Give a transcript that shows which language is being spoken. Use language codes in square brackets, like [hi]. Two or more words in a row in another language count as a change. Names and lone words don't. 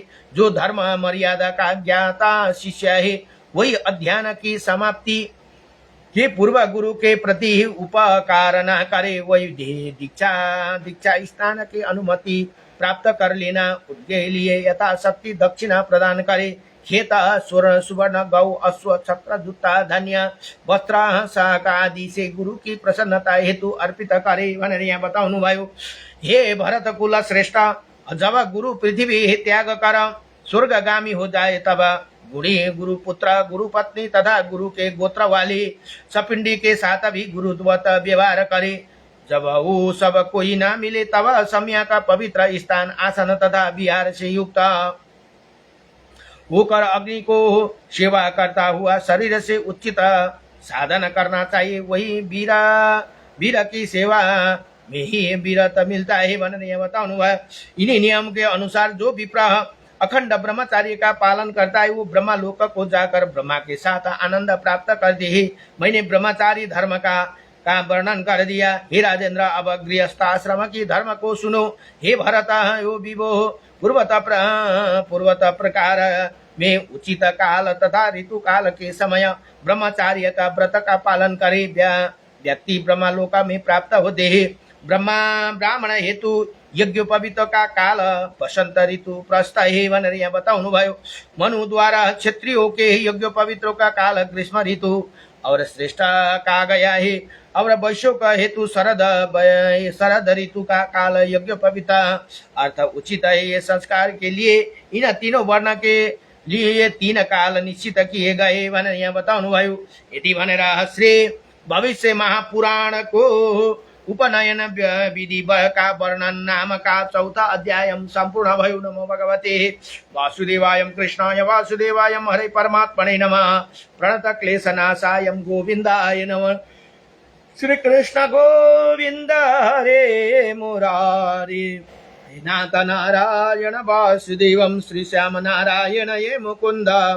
[hi] जो धर्म मर्यादा का ज्ञाता शिष्य है, वही अध्ययन की समाप्ति के पूर्व गुरु के प्रति उपकार न करे, वही दीक्षा स्थान की अनुमति प्राप्त कर लेना, उनके लिए यथाशक्ति दक्षिणा प्रदान करे। खेत स्वर्ण सुवर्ण गौ अश्व छत्र जूता धन्य वस्त्र शाक आदि से गुरु की प्रसन्नता हेतु अर्पित करे [ne] भनेर यहाँ बताउनुभयो। [hi] हे भरत कुल श्रेष्ठ, जब गुरु पृथ्वी त्याग कर स्वर्गगामी हो जाए, तब गुरु पुत्र गुरु पत्नी तथा गुरु के गोत्र वाली सपिंडी के साथ भी गुरुवत व्यवहार करे। जब वो सब कोई न मिले, तब सम्या का पवित्र स्थान आसन तथा विहार से युक्त होकर अग्नि को सेवा करता हुआ शरीर से उचित साधन करना चाहिए। वही वीर की सेवा में ही वीरत मिलता है [ne] भनेर यहाँ बताउनु भयो। [hi] इन्हीं नियम के अनुसार जो विप्र अखंड ब्रह्मचार्य का पालन करता है, वो ब्रह्मा लोक को जाकर ब्रह्मा के साथ आनंद प्राप्त करते हैं। मैंने ब्रह्मचारी धर्म का वर्णन कर दिया। हे राजेंद्र, अब गृहस्थ आश्रम की धर्म को सुनो। हे भरत, यो विभो पूर्वत प्रकार में उचित काल तथा ऋतु काल के समय ब्रह्मचार्य का व्रत का पालन करे, व्यक्ति ब्रह्मलोक में प्राप्त होते हैं। ब्राह्मण हेतु यज्ञोपवीत का काल वसंत ऋतु प्रस्थ है [ne] भनेर यहाँ बताउनु भयो। [hi] मनु द्वारा क्षत्रियों के यज्ञोपवीतों का काल ग्रीष्म ऋतु और श्रेष्ठ कहा गया है। और वैश्यों का हेतु शरद ऋतु का काल यज्ञोपवीत अर्थ उचित है। ये संस्कार के लिए इन तीनों वर्ण के लिए ये तीन काल निश्चित किए गए [ne] भनेर यहाँ बताउनु भयो। यति भनेर [hi] श्री भविष्य महापुराण को उपनयन विधि का वर्णन नाम का चौथा अध्याय संपूर्ण भयो। [sa] नमो भगवते वासुदेवाय कृष्णाय वासुदेवाय हरे परमात्मने नमः। प्रणत क्लेशनाशाय गोविंदाय नमः। श्री कृष्ण गोविंद हरे मुरारी, नाथ नारायण वासुदेवं श्री श्याम नारायण ये मुकुंद।